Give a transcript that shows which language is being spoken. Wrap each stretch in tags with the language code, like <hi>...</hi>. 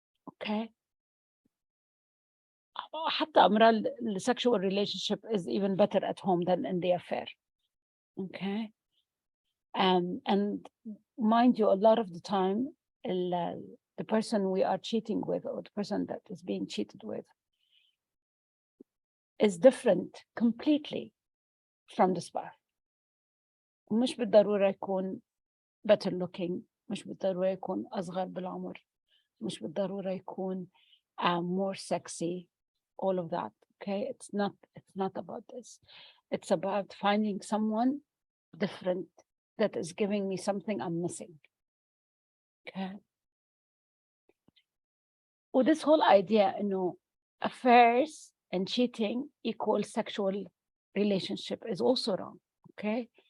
<en>Okay,</en> <ar>حتى أمرار</ar> <en>the sexual relationship is even better at home than in the affair. Okay, And mind you, a lot of the time, the person we are cheating with, or the person that is being cheated with, is different completely from the spouse.</en> <ar>مش بالضرورة يكون</ar> <en>better looking،</en> <ar>مش بالضرورة يكون أصغر بالعمر، مش بالضرورة يكون</ar> <en>more sexy, all of that. Okay, it's not about this. It's about finding someone different that is giving me something I'm missing. Okay. Well, this whole idea, affairs and cheating equals sexual relationship is also wrong. Okay.</en>